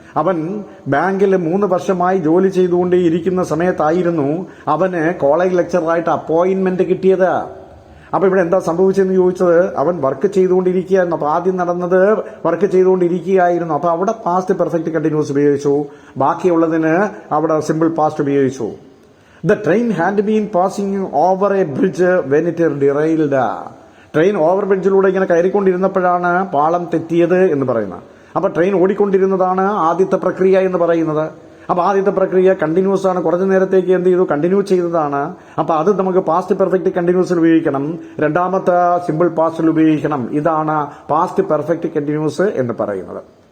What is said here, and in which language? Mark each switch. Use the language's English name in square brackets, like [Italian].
[Malayalam] അവൻ ബാങ്കിൽ 3 വർഷമായി ജോലി ചെയ്തുകൊണ്ടേയിരിക്കുന്ന സമയത്തായിരുന്നു അവന് കോളേജ് ലെക്ചറായിട്ട് അപ്പോയിന്റ്മെന്റ് കിട്ടിയത്. അപ്പൊ ഇവിടെ എന്താ സംഭവിച്ചെന്ന് ചോദിച്ചത്, അവൻ വർക്ക് ചെയ്തുകൊണ്ടിരിക്കുകയായിരുന്നു. അപ്പൊ ആദ്യം നടന്നത് വർക്ക് ചെയ്തുകൊണ്ടിരിക്കുകയായിരുന്നു. അപ്പൊ അവിടെ പാസ്റ്റ് പെർഫെക്റ്റ് കണ്ടിന്യൂസ് ഉപയോഗിച്ചു. ബാക്കിയുള്ളതിന് അവിടെ സിമ്പിൾ പാസ്റ്റ് ഉപയോഗിച്ചു. [English] The train had been passing over a bridge when it derailed. [Malayalam] Train over ബ്രിഡ്ജിലൂടെ ഇങ്ങനെ കയറിക്കൊണ്ടിരുന്നപ്പോഴാണ് പാളം തെറ്റിയത് എന്ന് പറയുന്നത്. അപ്പൊ ട്രെയിൻ ഓടിക്കൊണ്ടിരുന്നതാണ് ആദ്യത്തെ പ്രക്രിയ എന്ന് പറയുന്നത്. അപ്പൊ ആദ്യത്തെ പ്രക്രിയ കണ്ടിന്യൂസ് ആണ്. കുറച്ചു നേരത്തേക്ക് എന്ത് ചെയ്തു? കണ്ടിന്യൂ ചെയ്തതാണ്. അപ്പൊ അത് നമുക്ക് പാസ്റ്റ് പെർഫെക്റ്റ് കണ്ടിന്യൂസിൽ ഉപയോഗിക്കണം. രണ്ടാമത്തെ സിമ്പിൾ പാസ്റ്റിൽ ഉപയോഗിക്കണം. ഇതാണ് പാസ്റ്റ് പെർഫെക്റ്റ് കണ്ടിന്യൂസ് എന്ന് പറയുന്നത്.